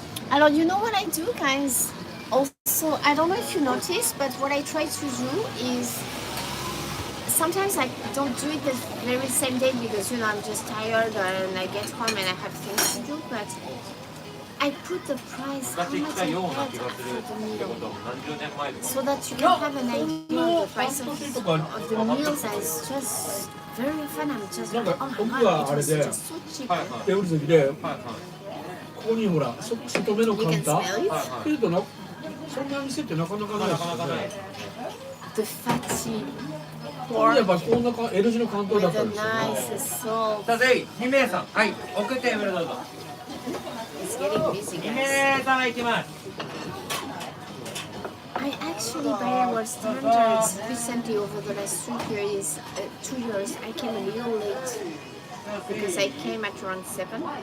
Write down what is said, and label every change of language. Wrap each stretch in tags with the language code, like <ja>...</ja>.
<en>Alors, you know what I do, guys? Also, I don't know if you notice, but what I try to do is sometimes I don't do it the very same day because, you know, I'm just tired and I get home and I have things to do, but I put the price, how much I paid for the meal, so that you can have an idea of the price of the meals. And it's just very fun. I'm just like, oh my god, it was just so cheap.</en> <ja>テーブル席で、ここにほら、外目のカウンターっていうとな、そんな店ってなかなかないですよね。</ja> <en>The fatty</en> <ja>やっぱこんな L 字のカウンターだったんですよね。さて、2名さん、はい、奥テーブルどうぞ。</ja> <en>It's getting busy,</en> <ja>2</ja> <en>guys.</en> <ja>名様行きます。</ja> <en>I actually, by our standards, recently over the last 2 years, I came a little late because I came at around 7.</en>